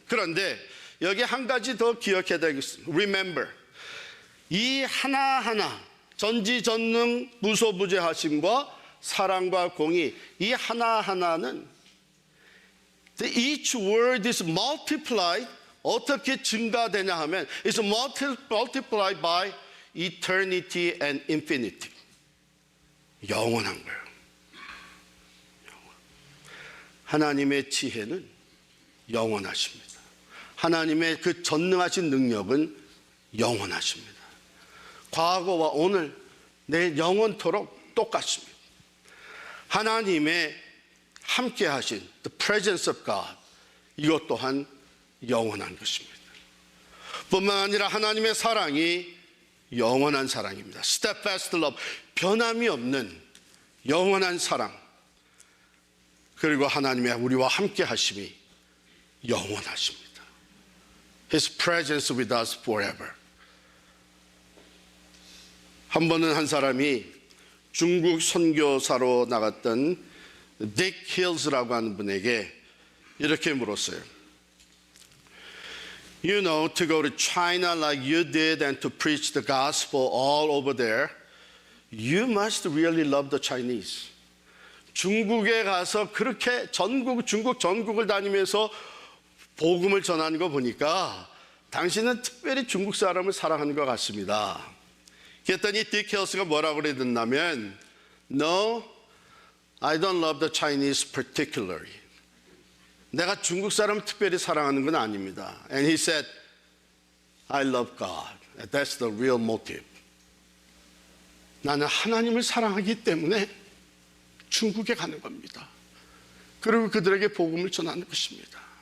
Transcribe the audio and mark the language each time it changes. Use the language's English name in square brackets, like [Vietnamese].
[Korean] 그런데 여기 한 가지 더 기억해야 되겠습니다. [English] Remember. [Korean] 이 하나하나, 전지전능 무소부재하심과 사랑과 공의, 이 하나하나는 [English] each word is multiplied. [Korean] 어떻게 증가되냐 하면 [English] it's multiplied by eternity and infinity. [Korean] 영원한 거예요. 하나님의 지혜는 영원하십니다. 하나님의 그 전능하신 능력은 영원하십니다. 과거와 오늘, 내일 영원토록 똑같습니다. 하나님의 함께 하신 [English] the presence of God, [Korean] 이것 또한 영원한 것입니다. 뿐만 아니라 하나님의 사랑이 영원한 사랑입니다. [English] steadfast love, [Korean] 변함이 없는 영원한 사랑. 그리고 하나님의 우리와 함께 하심이 영원하십니다. [English] His presence with us forever. [Korean] 한 번은 한 사람이 중국 선교사로 나갔던 딕 힐스라고 하는 분에게 이렇게 물었어요. [English] You know, to go to China like you did and to preach the gospel all over there, you must really love the Chinese. [Korean] 중국에 가서 그렇게 중국 전국을 다니면서 복음을 전하는 거 보니까 당신은 특별히 중국 사람을 사랑하는 것 같습니다. 그랬더니 딕 힐스가 뭐라고 그랬냐면 [English] No, I don't love the Chinese particularly. [Korean] 내가 중국 사람을 특별히 사랑하는 건 아닙니다. [English] And he said, I love God. That's the real motive. [Korean] 나는 하나님을 사랑하기 때문에 중국에 가는 겁니다. 그리고 그들에게 복음을 전하는 것입니다.